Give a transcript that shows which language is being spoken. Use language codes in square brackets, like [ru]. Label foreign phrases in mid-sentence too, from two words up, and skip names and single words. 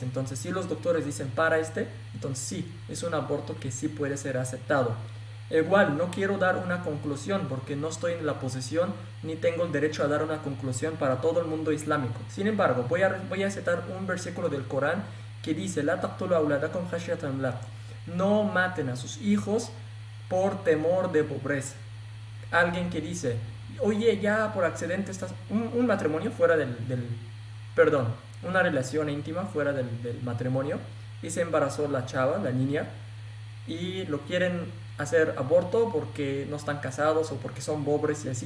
[es] Entonces si los doctores dicen para entonces sí, es un aborto que sí puede ser aceptado. Igual, no quiero dar una conclusión porque no estoy en la posición ni tengo el derecho a dar una conclusión para todo el mundo islámico. Sin embargo, voy a citar un versículo del Corán que dice: [ar] "لا تقتلوا أولادكم خشية إملاق", [es] no maten a sus hijos por temor de pobreza. Alguien que dice, oye, ya por accidente estás... Un matrimonio fuera perdón, una relación íntima fuera del matrimonio, y se embarazó la chava, la niña, y lo quieren hacer aborto porque no están casados o porque son pobres y así.